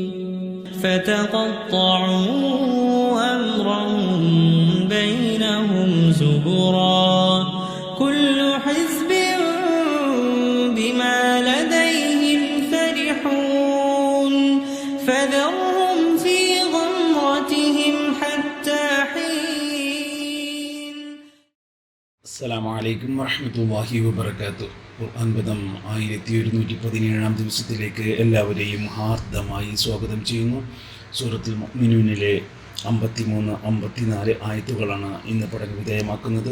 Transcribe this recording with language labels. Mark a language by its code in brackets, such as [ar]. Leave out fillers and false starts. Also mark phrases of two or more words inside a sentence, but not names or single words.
[ar] فتقطعوا أمرهم بينهم زبرا كل حزب بما لديهم فرحون فذرهم في غمرتهم حتى حين. السلام عليكم ورحمة الله وبركاته. [ml] ഖുർആൻ പദം 1117 ദിവസത്തിലേക്ക് എല്ലാവരെയും ഹാർദമായി സ്വാഗതം ചെയ്യുന്നു. സൂറത്തുൽ മുഅ്മിനൂനിലെ 53, 54 ആയത്തുകളാണ് ഇന്ന് പഠന വിധേയമാക്കുന്നത്.